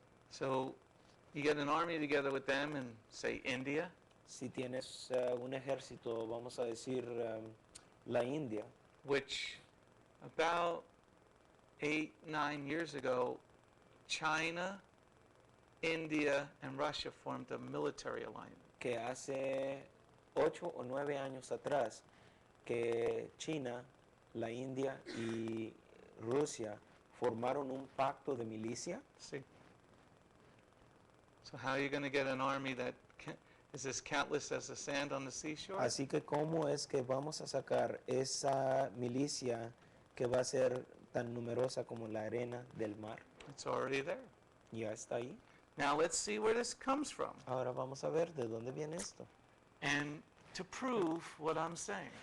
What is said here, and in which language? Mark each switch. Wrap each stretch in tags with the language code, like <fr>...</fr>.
<en>So you get an army together with them in, say, India,</en> <es>Si tienes un ejército, vamos a decir la India,</es> <en>which about 8, 9 years ago, China, India, and Russia formed a military alliance.</en> <es>que hace 8 o 9 años atrás, que China, la India y Rusia formaron un pacto de milicia.</es> <en>See? So how are you going to get an army that is as countless as the sand on the seashore?</en> <es>Así que ¿cómo es que vamos a sacar esa milicia que va a ser tan numerosa como la arena del mar?</es> <en>It's already there.</en> <es>Ya está ahí.</es> <en>Now let's see where this comes from</en> <es>Ahora vamos a ver de dónde viene esto.</es> <en>and to prove what I'm saying.</en>